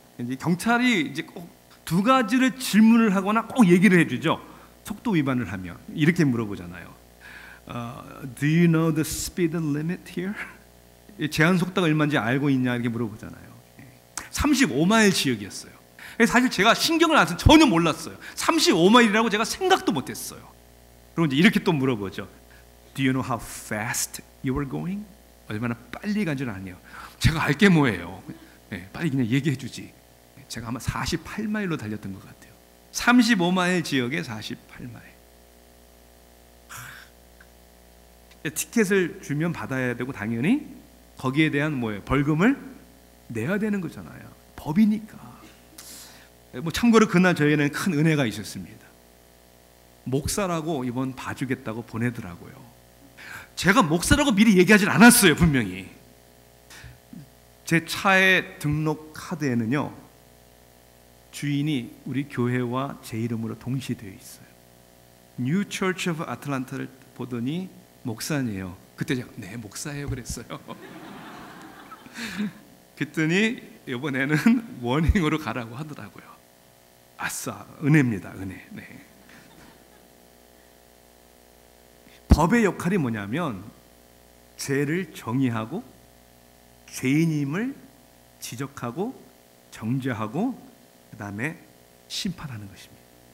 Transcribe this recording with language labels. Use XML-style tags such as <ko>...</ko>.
<ko>이제 경찰이 이제 꼭 두 가지를 질문을 하거나 꼭 얘기를 해주죠. 속도 위반을 하면 이렇게 물어보잖아요.</ko> <en>Do you know the speed limit here?</en> <ko>제한 속도가 얼마인지 알고 있냐 이렇게 물어보잖아요. 35마일 지역이었어요. 사실 제가 신경을 안 써서 전혀 몰랐어요. 35마일이라고 제가 생각도 못했어요. 그리고 이제 이렇게 또 물어보죠.</ko> <en>Do you know how fast you were going?</en> <ko>얼마나 빨리 간 줄 아네요. 제가 알게 뭐예요. 빨리 그냥 얘기해 주지. 제가 아마 48마일로 달렸던 것 같아요. 35마일 지역에 48마일. 티켓을 주면 받아야 되고 당연히 거기에 대한 뭐예요? 벌금을 내야 되는 거잖아요. 법이니까. 참고로 그날 저에게는 큰 은혜가 있었습니다. 목사라고 이번 봐주겠다고 보내더라고요. 제가 목사라고 미리 얘기하진 않았어요, 분명히. 제 차의 등록 카드에는요, 주인이 우리 교회와 제 이름으로 동시되어 있어요. New Church of Atlanta를 보더니 목사님이에요. 그때 제가 네, 목사예요 그랬어요. 그랬더니 이번에는 워닝으로 가라고 하더라고요. 아싸, 은혜입니다, 은혜. 네. 법의 역할이 뭐냐면 죄를 정의하고 죄인임을 지적하고 정죄하고 그 다음에 심판하는 것입니다.</ko>